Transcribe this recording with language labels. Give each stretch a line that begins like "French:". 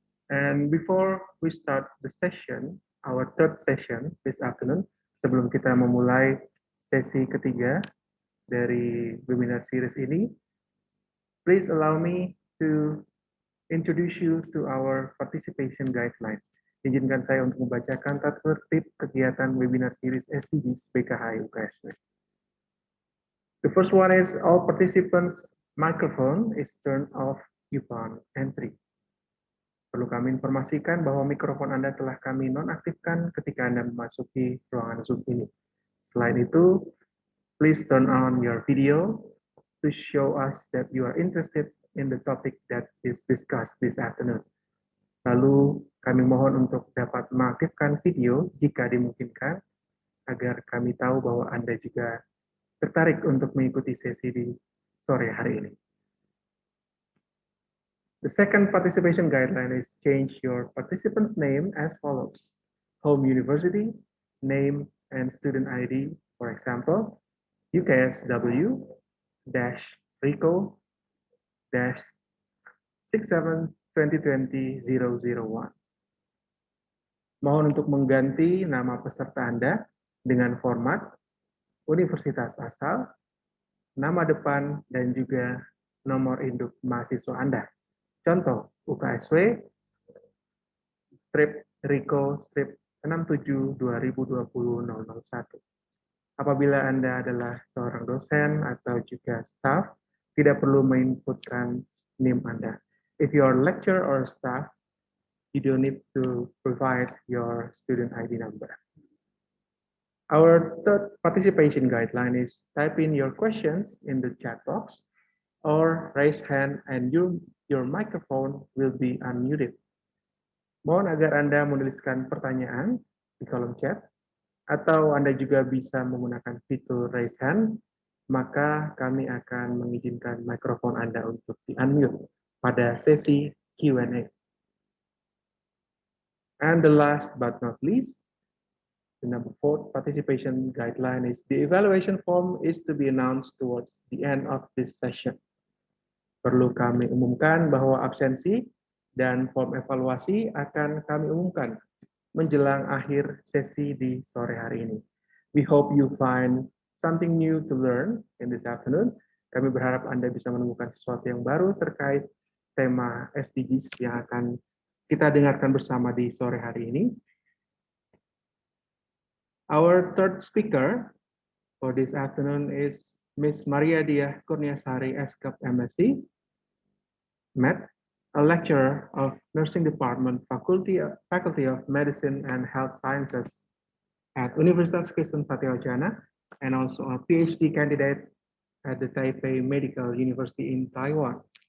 English: And before we start the session, our third session this afternoon,
Indonesian: sebelum kita memulai sesi ketiga dari webinar series ini,
English: please allow me to introduce you to our participation guideline.
Indonesian: Izinkan saya untuk membacakan tata tertib kegiatan webinar series SDGs PKH UKSW.
English: The first one is all participants' microphone is turned off upon entry.
Indonesian: Perlu kami informasikan bahwa mikrofon Anda telah kami nonaktifkan ketika Anda memasuki ruangan Zoom ini. Selain itu,
English: please turn on your video to show us that you are interested in the topic that is discussed this afternoon.
Indonesian: Lalu kami mohon untuk dapat mengaktifkan video jika dimungkinkan agar kami tahu bahwa Anda juga tertarik untuk mengikuti sesi di sore hari ini.
English: The second participation guideline is change your participant's name as follows. Home university, name, and student ID, for example, UKSW-RICO-67-2020-001.
Indonesian: Mohon untuk mengganti nama peserta Anda dengan format universitas asal, nama depan, dan juga nomor induk mahasiswa Anda. Contoh, UKSW, strip RICO, strip 67-2020-001. Apabila Anda adalah seorang dosen atau juga staff, tidak perlu menginputkan NIM Anda.
English: If you are lecturer or staff, you don't need to provide your student ID number. Our third participation guideline is type in your questions in the chat box or raise hand and your microphone will be unmuted.
Indonesian: Mohon agar Anda menuliskan pertanyaan di kolom chat atau Anda juga bisa menggunakan fitur raise hand, maka kami akan mengizinkan mikrofon Anda untuk di-unmute pada sesi Q&A.
English: And the last but not least, the number 4 participation guideline is the evaluation form is to be announced towards the end of this session.
Indonesian: Perlu kami umumkan bahwa absensi dan form evaluasi akan kami umumkan menjelang akhir sesi di sore hari ini.
English: We hope you find something new to learn in this afternoon.
Indonesian: Kami berharap Anda bisa menemukan sesuatu yang baru terkait tema SDGs yang akan kita dengarkan bersama di sore hari ini.
English: Our third speaker for this afternoon is Ms. Maria Diah Kurniasari, SCAP MSc, MED, a lecturer of Nursing Department, Faculty of Medicine and Health Sciences at Universitas Kristen Satyawacana, and also a PhD candidate at the Taipei Medical University in Taiwan.